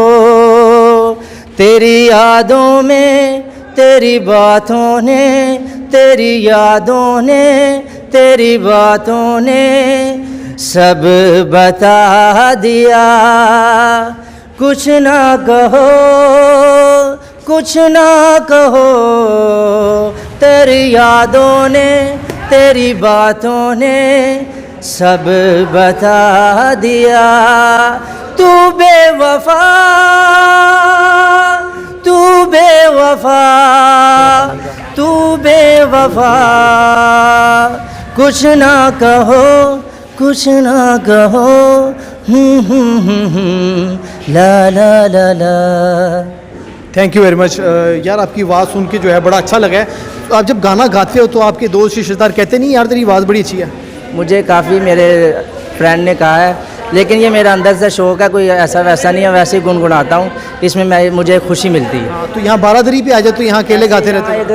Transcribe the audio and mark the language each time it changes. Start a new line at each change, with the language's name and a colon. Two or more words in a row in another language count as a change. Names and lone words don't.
Hindi: तेरी यादों में, तेरी बातों ने, तेरी यादों ने, तेरी बातों ने सब बता दिया। कुछ ना कहो, कुछ ना कहो, तेरी यादों ने, तेरी बातों ने सब बता दिया। तू बेवफा, तू बेवफा, तू बेवफा। कुछ ना कहो, कुछ ना कहो, ला ला ला ला।
English: thank you very much
Hindi: यार, आपकी आवाज़ सुन के जो है बड़ा अच्छा लगा है। तो आप जब गाना गाते हो तो आपके दोस्त रिश्तेदार कहते नहीं यार तेरी आवाज़ बड़ी अच्छी है? मुझे काफ़ी मेरे फ्रेंड ने कहा है, लेकिन ये मेरा अंदर से शौक़ है, कोई ऐसा वैसा नहीं है, वैसे ही गुनगुनाता हूँ। इसमें मुझे खुशी मिलती है। तो यहाँ बारादरी पे आ जाए तो यहाँ अकेले गाते रहते हैं?